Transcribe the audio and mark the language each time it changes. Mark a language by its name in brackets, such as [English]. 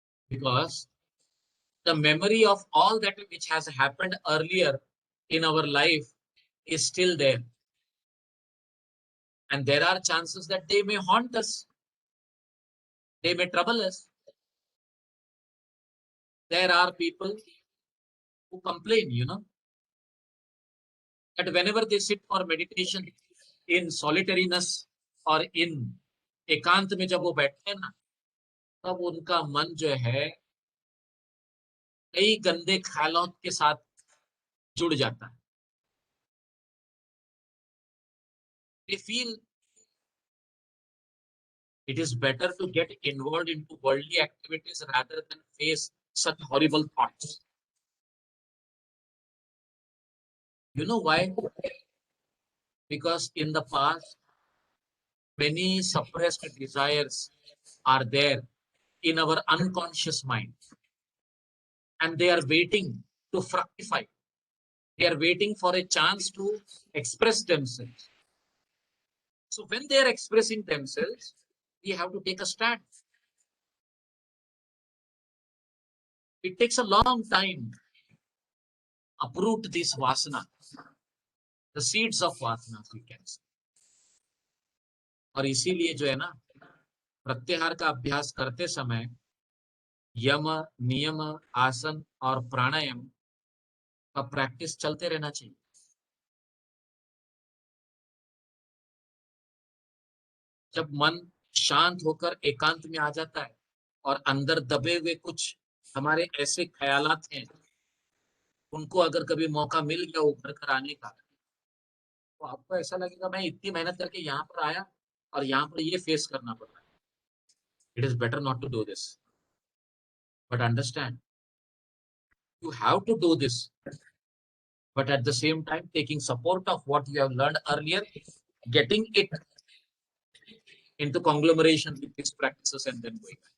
[English] Because the memory of all that which has happened earlier in our life is still there. And there are chances that they may haunt us. They may trouble us. There are people who complain, that whenever they sit for meditation in solitariness or in [Hindi] एकांत में जब वो बैठते हैं ना, तब उनका मन जो है कई गंदे ख्यालों के साथ जुड़ जाता है. [English] They feel it is better to get involved into worldly activities rather than face such horrible thoughts. You know why? Because in the past, many suppressed desires are there in our unconscious mind, and they are waiting to fructify. They are waiting for a chance to express themselves. So when they are expressing themselves, we have to take a stand. It takes a long time to uproot this vasana, the seeds of vasana, we can say. [Hindi] और इसीलिए जो है ना, प्रत्याहार का अभ्यास करते समय यम, नियम, आसन और प्राणायाम का प्रैक्टिस चलते रहना चाहिए. जब मन शांत होकर एकांत में आ जाता है और अंदर दबे हुए कुछ हमारे ऐसे ख्यालात हैं, उनको अगर कभी मौका मिल गया उभर कर आने का, तो आपको ऐसा लगेगा मैं इतनी मेहनत करके यहाँ पर आया और यहाँ पर ये फेस करना पड़ रहा है. [English] It is better not to do this. But understand, You have to do this, but at the same time, taking support of what you have learned earlier, getting it into conglomeration with these practices, and then going.